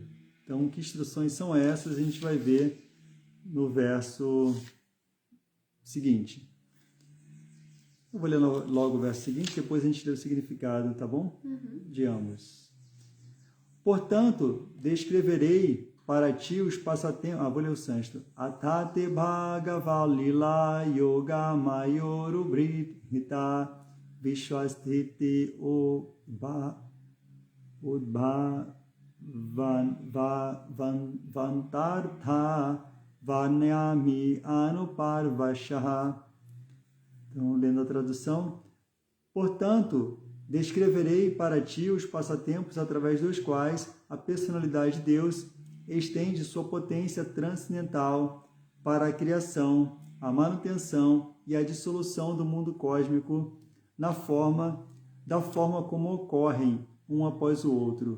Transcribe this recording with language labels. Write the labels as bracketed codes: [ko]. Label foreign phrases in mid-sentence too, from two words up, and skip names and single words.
[pt] Então, que instruções são essas? A gente vai ver no verso seguinte. Eu vou ler logo o verso seguinte, depois a gente lê o significado, tá bom? De ambos. Portanto, descreverei para ti os passatempos... vou ler o sânscrito. [sa] अतते भगव लीला योग मायोरु बृत विश्वस्थिति वान्तार्थ वन्यामि अनुपूर्वशः. [pt] Então, lendo a tradução. Portanto, descreverei para ti os passatempos através dos quais a personalidade de Deus estende sua potência transcendental para a criação, a manutenção e a dissolução do mundo cósmico da forma como ocorrem um após o outro.